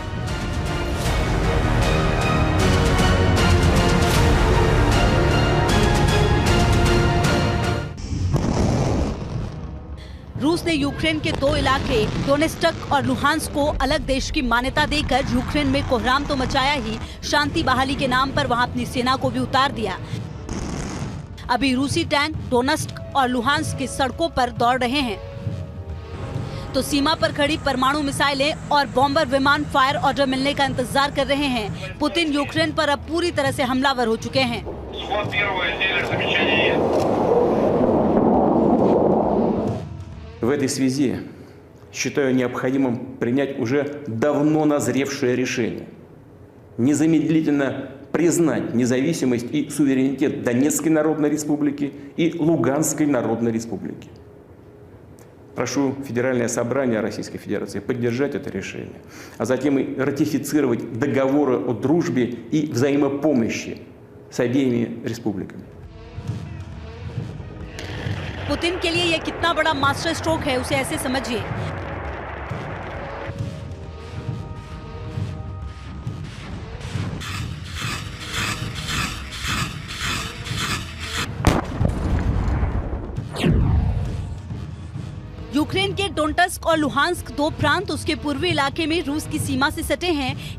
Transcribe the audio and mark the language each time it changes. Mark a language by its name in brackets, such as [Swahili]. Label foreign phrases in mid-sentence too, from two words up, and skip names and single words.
[Hindi] रूस ने यूक्रेन के 2 इलाके डोनेस्टक और लुहांस्क को अलग देश की मान्यता देकर यूक्रेन में कोहराम तो मचाया ही, शांति बहाली के नाम पर वहां अपनी सेना को भी उतार दिया। अभी रूसी टैंक डोनेस्टक और लुहांस्क की सड़कों पर दौड़ रहे हैं, तो सीमा पर खड़ी परमाणु मिसाइलें और बॉम्बर विमान [English] fire order [Hindi] मिलने का इंतजार कर रहे हैं। पुतिन यूक्रेन पर अब पूरी तरह से हमलावर हो चुके हैं। [Russian] В этой связи считаю необходимым принять уже давно назревшее решение незамедлительно признать независимость и суверенитет Донецкой Народной Республики и Луганской Народной Республики. Прошу Федеральное собрание Российской Федерации поддержать это решение, а затем и ратифицировать договоры о дружбе и взаимопомощи с обеими республиками. [Hindi] पुतिन के लिए यह कितना बड़ा [English] master stroke [Hindi] है, उसे ऐसे समझिए। यूक्रेन के डोनेट्स्क और लुहांस्क 2 प्रांत उसके पूर्वी इलाके में रूस की सीमा से सटे हैं।